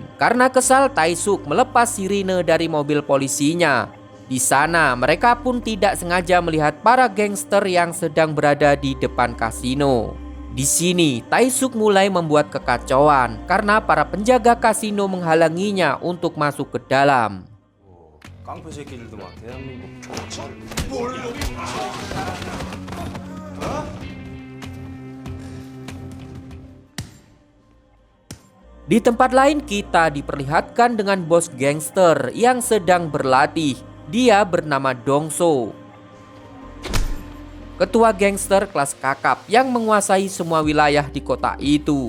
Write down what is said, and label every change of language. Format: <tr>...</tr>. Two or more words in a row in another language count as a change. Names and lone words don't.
<id>Karena kesal, Tae-suk melepas sirine dari mobil polisinya. Di sana mereka pun tidak sengaja melihat para gangster yang sedang berada di depan kasino. Di sini Tae-suk mulai membuat kekacauan karena para penjaga kasino menghalanginya untuk masuk ke dalam.</id> <ko>깡패 새끼들도 막 대한민국</ko> <id>Di tempat lain kita diperlihatkan dengan bos gangster yang sedang berlatih. Dia bernama Dong-so, ketua gangster kelas kakap yang menguasai semua wilayah di kota itu.</id>